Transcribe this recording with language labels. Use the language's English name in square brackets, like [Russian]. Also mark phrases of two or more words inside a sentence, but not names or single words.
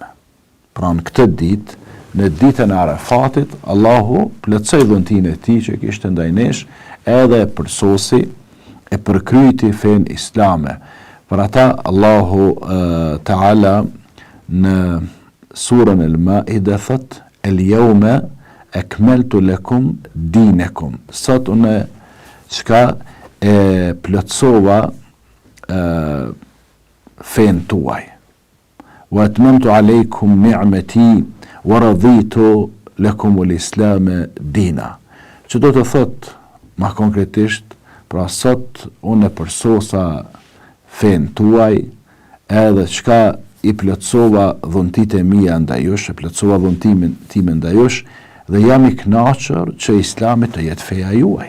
[Albanian] Pra në këtë ditë, në ditën e Arafatit, Allahu plotësoi dhuntin e tij që kishte ndaj nesh, edhe e përsosi, e përkryti fenë islame. Për ata, Allahu Teala në surën El-Maide thot: [Arabic] "اليوم أكملت لكم دينكم." [Albanian] Sot unë çka e plotësova fenë tuaj. [Arabic] وأتممت عليكم نعمتي ورضيت لكم الإسلام دينا. [Albanian] Që do të thot, ma konkretisht, pra sot unë e përsosa fenë tuaj, edhe çka i plotësova dhuntitë e mia ndaj jush, e plotësova dhuntimin tim ndaj jush, dhe jam i kënaqur që Islami të jetë feja juaj.